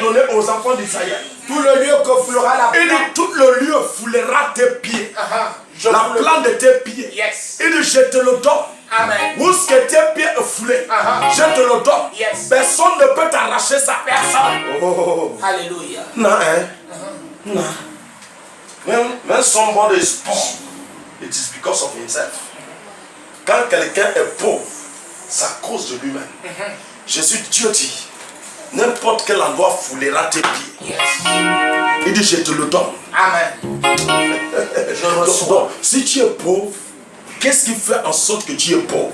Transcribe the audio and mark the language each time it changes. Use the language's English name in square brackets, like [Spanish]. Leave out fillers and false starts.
[French] donné aux enfants d'Israël. Tout le lieu que foulera la Il dit, tout le lieu foulera tes pieds. Je La foule- plante de tes pieds. [English] Yes. [French] Il dit, je te le donne Amen. Où ce que tes pieds est foulé, je te le donne. [English] Yes. [French] Personne ne peut t'arracher ça. Personne. Oh. Alléluia. Non, hein? Non. [English] When somebody is poor, it is because of himself. [French] Quand quelqu'un est pauvre, c'est à cause de lui-même. Jésus, Dieu dit, n'importe quel endroit foulera tes pieds. [English] Yes. [French] Il dit, je te le donne. Amen. Je reçois. Donc, si tu es pauvre, qu'est-ce qui fait en sorte que tu es pauvre?